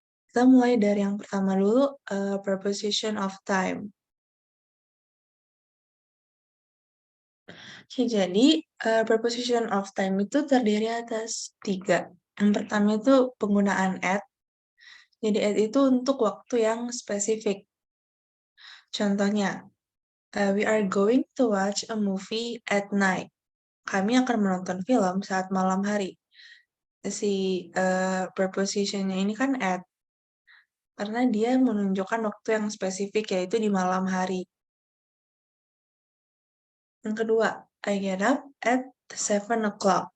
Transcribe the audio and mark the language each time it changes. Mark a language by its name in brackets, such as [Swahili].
[Indonesian] Kita mulai dari yang pertama dulu, [English] preposition of time. [Indonesian] Oke, jadi [English] preposition of time [Indonesian] itu terdiri atas 3. Yang pertama itu penggunaan at. Jadi at itu untuk waktu yang spesifik. [English] Contohnya, we are going to watch a movie at night. [Indonesian] Kami akan menonton film saat malam hari. Si prepositionnya ini kan at, karena dia menunjukkan waktu yang spesifik, yaitu di malam hari. Yang kedua, [English] I get up at 7 o'clock.